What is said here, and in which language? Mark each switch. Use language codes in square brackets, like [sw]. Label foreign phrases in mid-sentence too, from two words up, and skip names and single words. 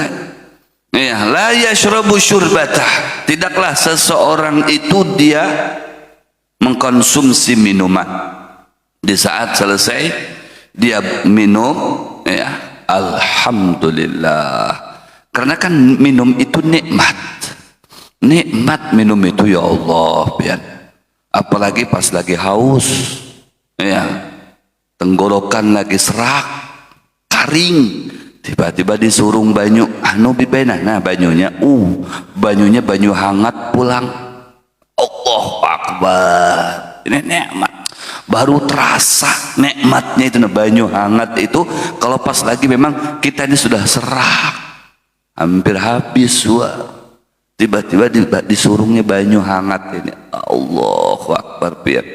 [id] Ya, [ar] la yashrabu syurbatah, [id] tidaklah seseorang itu dia mengkonsumsi minuman, di saat selesai dia minum, ya, alhamdulillah, karena kan minum itu nikmat [bjn] minum itu, ya Allah, biar apalagi pas lagi haus, ya, tenggorokan lagi serak, karing, tiba-tiba disurung banyu, bibena, nah banyunya, banyunya banyu hangat pulang. [ar] Allahu Akbar, [id] ini nikmat, baru terasa nikmatnya itu. Nah, banyu hangat itu kalau pas lagi memang kita ini sudah serak, hampir habis, tiba-tiba disurungnya banyu hangat ini. [ar] Allahu Akbar, biar.